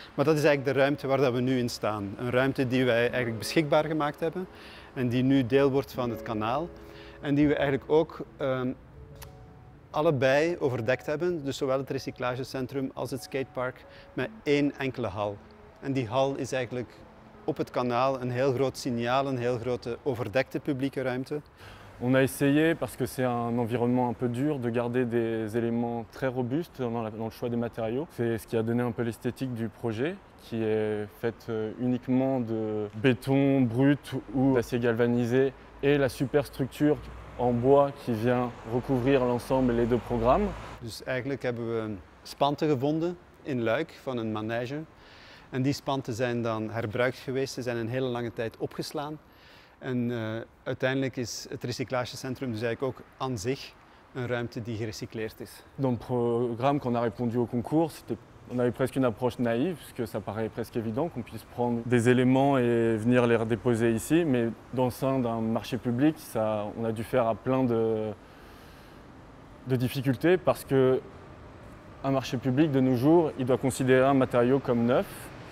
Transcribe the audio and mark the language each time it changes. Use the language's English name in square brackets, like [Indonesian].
[Dutch] Maar dat is eigenlijk de ruimte waar dat we nu in staan. Een ruimte die wij eigenlijk beschikbaar gemaakt hebben en die nu deel wordt van het kanaal. En die we eigenlijk ook allebei overdekt hebben, dus zowel het recyclagecentrum als het skatepark, met 1 enkele hal. En die hal is eigenlijk op het kanaal een heel groot signaal, een heel grote overdekte publieke ruimte. [French] On a essayé, parce que c'est un environnement un peu dur, de garder des éléments très robustes dans le choix des matériaux. C'est ce qui a donné un peu l'esthétique du projet, qui est faite uniquement de béton brut ou d'acier galvanisé et la superstructure en bois qui vient recouvrir l'ensemble et les 2 programmes. [Dutch] Dus eigenlijk hebben we spanten gevonden in Luik van een manege. En die spanten zijn dan herbruikt geweest, ze zijn een hele lange tijd opgeslaan. En uiteindelijk is het recyclagecentrum dus eigenlijk ook aan zich een ruimte die gerecycleerd is. [French] Dans le programme, quand on a répondu au concours, on avait presque une approche naïve, puisque ça paraît presque évident qu'on puisse prendre des éléments et venir les redéposer ici. Mais dans le sein d'un marché public, on a dû faire à plein de difficultés, parce qu'un marché public de nos jours, il doit considérer un matériau comme neuf.